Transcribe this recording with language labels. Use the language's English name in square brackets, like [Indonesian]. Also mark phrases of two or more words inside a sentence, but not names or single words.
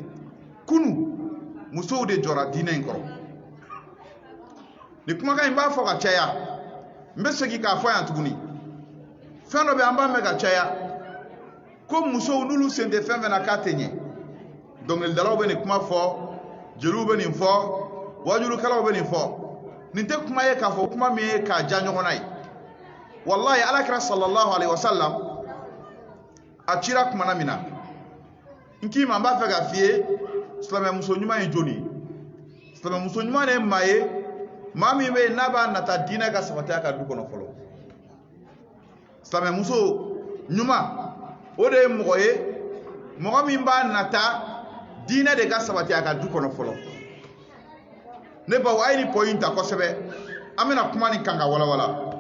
[Bambara] kunu musow de jɔra diinɛ in kɔrɔ ni kumakan in b'a fɔ ka caya n bɛ segin k'a fɔ yan tuguni fɛn dɔ bɛ an b'a mɛn ka caya ko musow n'olu sen tɛ fɛn fɛn na k'a tɛ ɲɛ dɔnkilidalaw bɛ nin kuma fɔ jeliw bɛ nin fɔ wajulukɛlaw bɛ nin fɔ nin tɛ kuma ye k'a fɔ kuma min ye k'a ja ɲɔgɔn na ye wallahi alakira [Arabic] صلى الله عليه وسلم [Bambara] a cira kumana min na n k'i ma n b'a fɛ ka f'i ye silamɛ muso ɲuman ye jɔnni ye silamɛ muso ɲuman de ye maa ye maa min bɛ yen n'a b'a nata diinɛ ka sabati a ka du kɔnɔ fɔlɔ silamɛ muso ɲuman o de ye mɔgɔ ye mɔgɔ min b'a nata diinɛ de ka sabati a ka du kɔnɔ fɔlɔ ne baw a ye ni pɔ in ta kosɛbɛ an bɛna kuma nin kan ka walawala